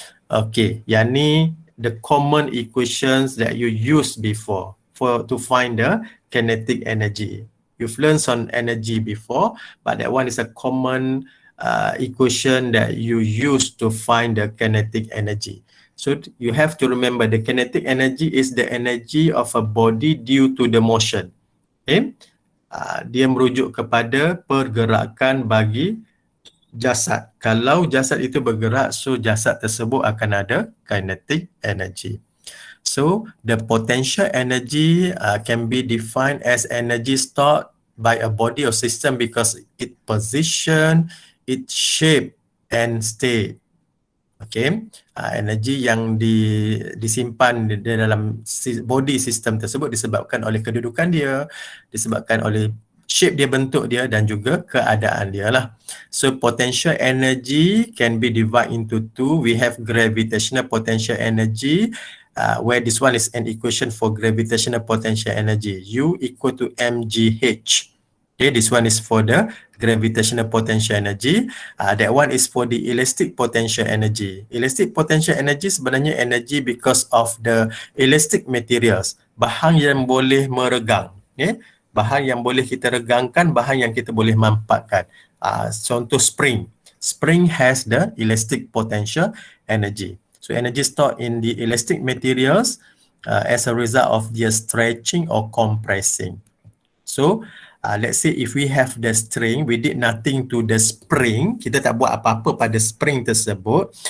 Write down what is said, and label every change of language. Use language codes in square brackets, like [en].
[en] Okay, [ms] yang ni [en] the common equations that you used before to find the kinetic energy. You've learned on energy before, but that one is a common equation that you use to find the kinetic energy. So you have to remember the kinetic energy is the energy of a body due to the motion. Okay? [ms] Dia merujuk kepada pergerakan bagi jasad. Kalau jasad itu bergerak, so jasad tersebut akan ada kinetic energy. [en] So the potential energy can be defined as energy stored by a body or system because it position, it shape and stay. [ms] Okay, energi yang disimpan di dalam body system tersebut disebabkan oleh kedudukan dia, disebabkan oleh shape dia, bentuk dia dan juga keadaan dia lah. [en] So potential energy can be divided into two. We have gravitational potential energy, where this one is an equation for gravitational potential energy. U equal to mgh. Okay, this one is for the gravitational potential energy. That one is for the elastic potential energy. Elastic potential energy [ms] sebenarnya [en] energy because of the elastic materials. [ms] Bahan yang boleh meregang. Okay? Bahan yang boleh kita regangkan, bahan yang kita boleh mampatkan. Contoh spring. [en] Spring has the elastic potential energy. So energy stored in the elastic materials as a result of their stretching or compressing. So let's say if we have the string, we did nothing to the spring, [ms] kita tak buat apa-apa pada spring tersebut.